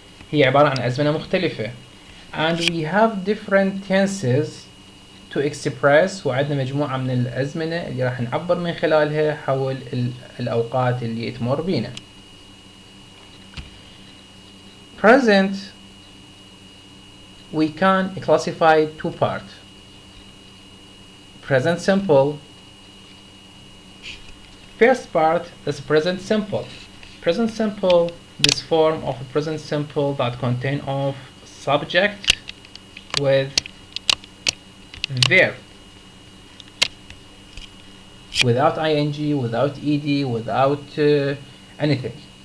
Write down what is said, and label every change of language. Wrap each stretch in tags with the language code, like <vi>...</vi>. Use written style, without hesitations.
<ar>هي عبارة عن أزمنة مختلفة.</ar> <en>And we have different tenses to express.</en> <ar>وعندنا مجموعة من الأزمنة اللي راح نعبر من خلالها حول الأوقات اللي تمر بينا.</ar> <en>Present we can classify two parts. Present simple. First part is present simple. Present simple, this form of present simple that contain of subject with verb, without ing, without ed, without anything.</en>